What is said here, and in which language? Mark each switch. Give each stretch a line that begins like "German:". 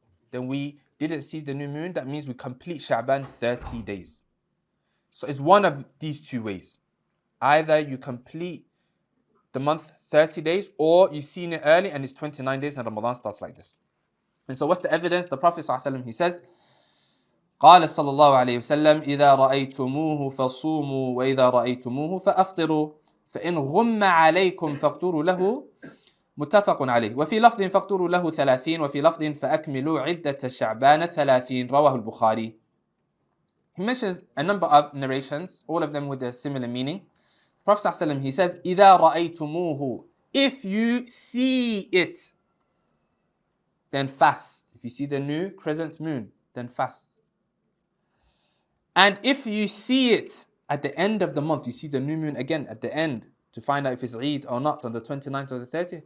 English: Then we didn't see the new moon. That means we complete Sha'ban 30 days. So it's one of these two ways. Either you complete the month 30 days, or you've seen it early and it's 29 days and Ramadan starts like this. And so what's the evidence? The Prophet ﷺ, he says,
Arabic: قال صلى الله عليه وسلم إذا رأيتموه فصوموا وإذا رأيتموه فأفطروا فإن غم عليكم فاقتروا له متفق عليه وفي لفظ فاقتروا له 30 وفي لفظ فأكملوا عدة شعبان 30 رواه البخاري.
English: He mentions a number of narrations, all of them with a similar meaning. Prophet ﷺ, he says,
Arabic: إِذَا رَأَيْتُمُوهُ,
English: if you see it, then fast. If you see the new crescent moon, then fast. And if you see it at the end of the month, you see the new moon again at the end to find out if it's Eid or not on the 29th or the 30th.